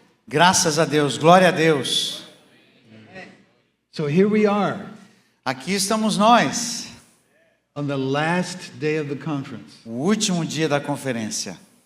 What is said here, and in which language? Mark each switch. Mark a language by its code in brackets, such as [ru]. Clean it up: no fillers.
[pt] Graças a Deus, glória a Deus. [en] So here we are [pt] Aqui estamos nós, [en] on the last day of the conference. [pt] o último dia da conferência.